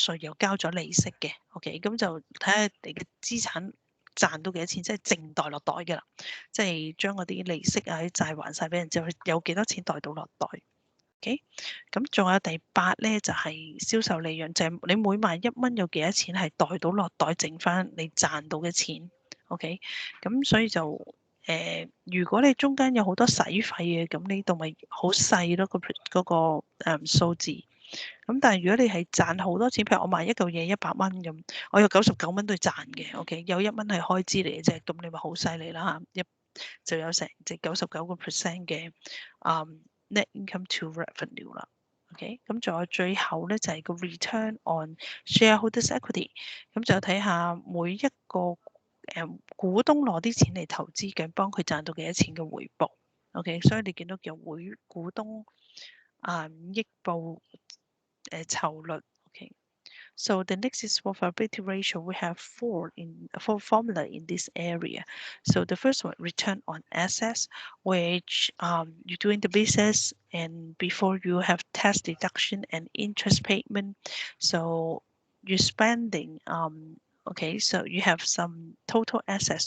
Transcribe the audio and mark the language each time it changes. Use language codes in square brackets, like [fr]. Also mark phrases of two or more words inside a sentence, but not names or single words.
[yue] 稅又交咗利息嘅。OK，咁就睇下你嘅資產賺到幾多錢，即係淨袋落袋嘅啦，即係將嗰啲利息啊啲債還晒俾人之後，有幾多錢袋到落袋。OK，咁仲有第8咧就係銷售利潤，就係你每賣1蚊有幾多錢係袋到落袋，剩翻你賺到嘅錢。OK，咁所以就如果你中間有好多使費嘅，咁呢度咪好細咯，嗰個數字。咁但係如果你係賺好多錢，譬如我賣一嚿嘢100蚊咁，我有99蚊都係賺嘅。OK，有1蚊係開支嚟嘅啫，咁你咪好犀利啦嚇，就有成即99% 嘅 [en] net income to revenue [yue] 啦。OK，咁仲有最後咧就係個 [en] return on shareholders equity， [yue] 咁就睇下每一個股東攞啲錢嚟投資嘅，幫佢賺到幾多錢嘅回報。OK，所以你見到叫每股東益報酬率。Okay. [en] So the next is profitability ratio. We have four formula in this area. So the first one, return on assets, which you're doing the business and before you have tax deduction and interest payment. So you're spending, okay, so you have some total assets.